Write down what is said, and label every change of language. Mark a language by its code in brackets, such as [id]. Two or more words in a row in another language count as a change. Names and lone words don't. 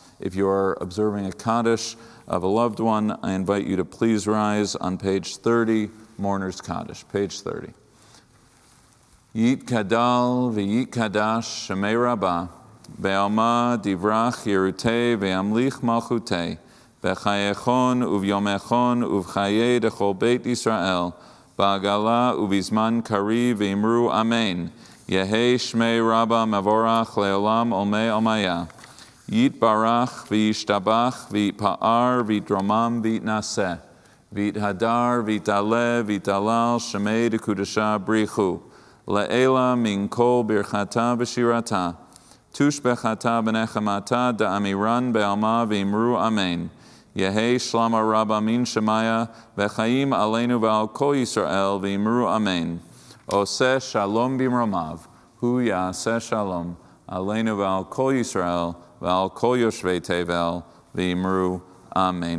[en] If you are observing a Kaddish of a loved one, I invite you to please rise on page 30, Mourner's Kaddish, page 30. [arc] יתגדל ויתקדש שמיה רבא, בעלמא דברא כרעותיה וימליך מלכותיה, בחייכון וביומיכון ובחיי דכל בית ישראל, בעגלא ובזמן קריב ואמרו אמן. יהא שמיה רבא מברך לעלם עלמי עלמיא. יתברך וישתבח ויתפאר ויתרומם ויתנשא. ויתהדר ויתעלה ויתהלל שמיה דקדשא בריך הוא. לעלא מן כל ברכתא ושירתא. תשבחתא ונחמתא דאמירן בעלמא ואמרו אמן. יהא שלמא רבא מן שמיא וחיים עלינו ועל כל ישראל ואמרו אמן. [he] עושה שלום במרומיו, הוא יעשה שלום עלינו ועל כל ישראל ועל כל יושבי תבל ואמרו אמן.